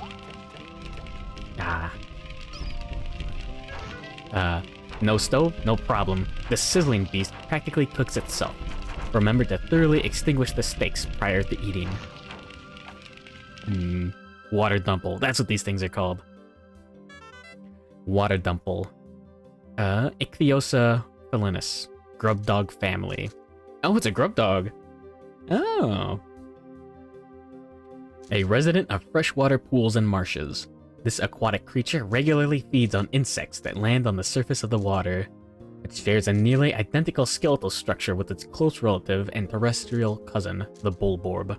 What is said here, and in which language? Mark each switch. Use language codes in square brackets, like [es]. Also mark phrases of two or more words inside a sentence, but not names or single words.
[en] No stove? No problem. The sizzling beast practically cooks itself. Remember to thoroughly extinguish the steaks prior to eating. Water Dumple. That's what these things are called. Water Dumple. Ichthyosa felinus. Grub Dog Family. Oh, it's a grub dog. Oh. A resident of freshwater pools and marshes. This aquatic creature regularly feeds on insects that land on the surface of the water. It shares a nearly identical skeletal structure with its close relative and terrestrial cousin, the Bulborb.